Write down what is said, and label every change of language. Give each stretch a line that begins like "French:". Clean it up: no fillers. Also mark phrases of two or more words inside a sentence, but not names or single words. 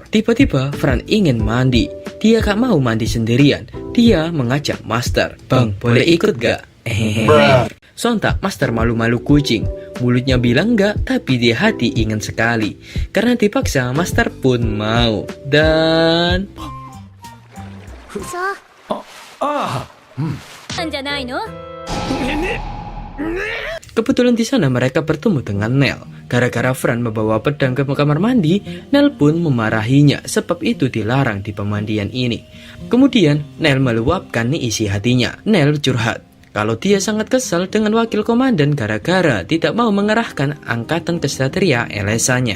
Indonesian: Tiba-tiba Fran ingin mandi. Dia gak mau mandi sendirian. Dia mengajak Master. Bang, boleh ikut gak? Sontak Master malu-malu kucing. Mulutnya bilang enggak, tapi di hati ingin sekali. Karena dipaksa, Master pun mau. Dan... さあ
Japanese: あなんじゃないの
Indonesian: Kebetulan di sana mereka bertemu dengan Nel. Gara-gara Fran membawa pedang ke kamar mandi, Nel pun memarahinya sebab itu dilarang di pemandian ini. Kemudian Nel meluapkan isi hatinya. Nel curhat kalau dia sangat kesal dengan wakil komandan gara-gara tidak mau mengerahkan angkatan kesatria LSA-nya.